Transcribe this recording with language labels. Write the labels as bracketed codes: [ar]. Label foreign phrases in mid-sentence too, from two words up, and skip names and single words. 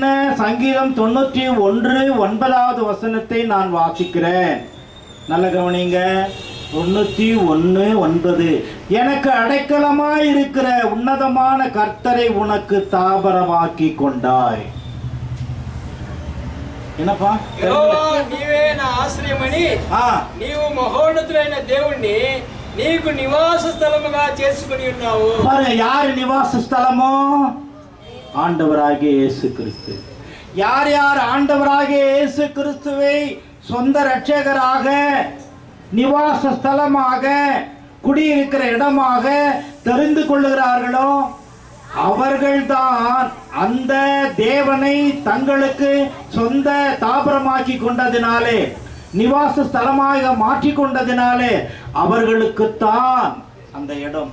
[ta] சங்கீதம் 91:9 வசனத்தை நான் வாசிக்கிறேன். நல்ல கவனிங்க. 91:9. எனக்கு அடைக்கலமாய் இருக்கிற உன்னதமான கர்த்தரை உனக்கு தாபரமாக்கி கொண்டாய். என்னப்பா? [te] నీవే నా ఆశ్రయమని నీవు మహోన్నతుడైన దేవుణ్ణి నీకు నివాస స్థలముగా చేసుకొని ఉన్నావు. [ta] யார் நிவாச ஸ்தலமோ? ஆண்டவராகிய இயேசு கிறிஸ்து. யார் யார் ஆண்டவராகிய இயேசு கிறிஸ்துவை சொந்த இரட்சகராக, நிவாச ஸ்தலமாக, குடியிருக்கிற இடமாக தெரிந்து கொள்ளுகிறார்களோ அவர்கள்தான் அந்த தேவனை தங்களுக்கு சொந்த தாபரமாக்கி கொண்டதினாலே, நிவாச ஸ்தலமாக மாற்றி கொண்டதினாலே அவர்களுக்குத்தான் அந்த இடம்.